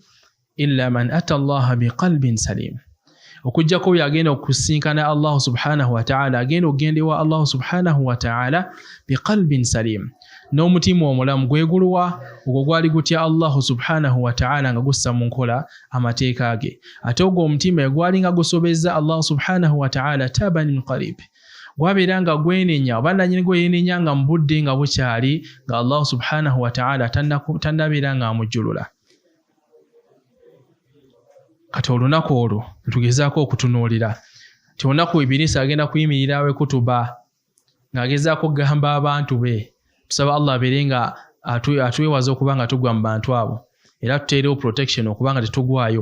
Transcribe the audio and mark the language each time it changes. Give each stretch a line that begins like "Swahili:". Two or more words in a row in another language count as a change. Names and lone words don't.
Ganda: yadde emaali,
Arabic: إلا من أتى الله بقلب سليم,
Ganda: okujjako byagenda okusinkana Allah
Arabic: سبحانه وتعالى
Ganda: agenda okugendewa Allah
Arabic: سبحانه وتعالى بقلب سليم
Ganda: n'omutima omulamu gweguluwa ogwo gwali gutya Allah
Arabic: سبحانه وتعالى
Ganda: nga gussa mu nkola amateeka ge ate ogwo omutima gwali nga gusobezza Allah
Arabic: سبحانه وتعالى تاب من قريب
Ganda: gwabeera nga gwenenya oba nannyini gwe yenenya nga mu budde nga bukyali nga Allah
Arabic: سبحانه وتعالى
Ganda: tannabeera nga amujjulula. Kati olunaku olwo tugezaako okutunuulira nti olunaku Ibilisi agenda kuyimirira we kutuba ng'agezaako okugamba abantu be tusaba Allah abeere nga atwewaza okuba nga tugwa mu bantu abo era tuteerewo protection okuba nga tetugwayo.